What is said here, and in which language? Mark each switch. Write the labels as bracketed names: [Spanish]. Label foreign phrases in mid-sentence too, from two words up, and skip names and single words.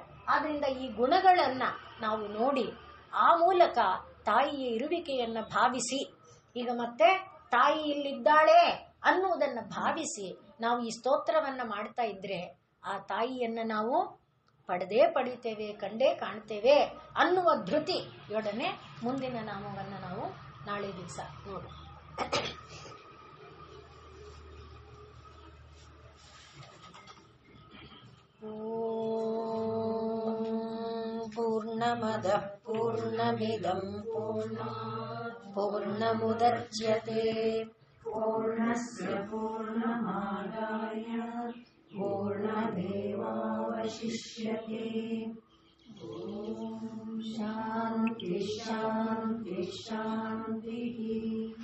[Kannada] ಆದ್ರಿಂದ ಈ ಗುಣಗಳನ್ನ ನಾವು ನೋಡಿ ಆ ಮೂಲಕ ತಾಯಿಯ ಇರುವಿಕೆಯನ್ನ ಭಾವಿಸಿ, ಈಗ ಮತ್ತೆ ತಾಯಿ ಇಲ್ಲಿದ್ದಾಳೆ ಅನ್ನುವುದನ್ನ ಭಾವಿಸಿ ನಾವು ಈ ಸ್ತೋತ್ರವನ್ನ ಮಾಡ್ತಾ ಇದ್ರೆ ಆ ತಾಯಿಯನ್ನ ನಾವು ಪಡಿತೇವೆ, ಕಂಡೇ ಕಾಣ್ತೇವೆ ಅನ್ನುವ ಧೃತಿಯೊಡನೆ ಮುಂದಿನ ನಾಮವನ್ನ ನಾವು ನಾಳೆ ದಿವಸ ನೋಡು. [Sanskrit] ಪೂರ್ಣಮದ पूर्णमदः पूर्णमिदं पूर्णमुदच्यते पूर्णस्य पूर्णमादाय पूर्णमेवावशिष्यते। शान्ति शान्ति शान्तिः।